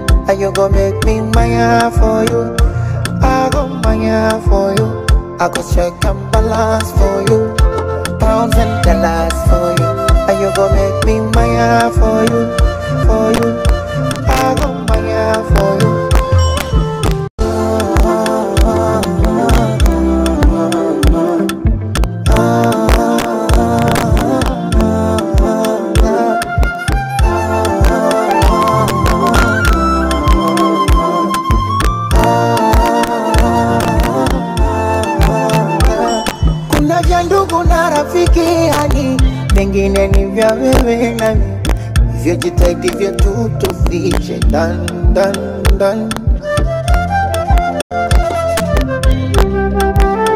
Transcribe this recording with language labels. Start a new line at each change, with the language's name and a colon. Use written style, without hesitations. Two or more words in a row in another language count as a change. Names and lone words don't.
Nigerian Pidgin: And you go make me maya for you, I go maya for you. I go check and balance for you, pounds and dollars for you. And you go make me maya for you, I go maya for you.
Swahili: Mengine ni vya wewe nami, vya jitahidi vya tufiche dan dan dan.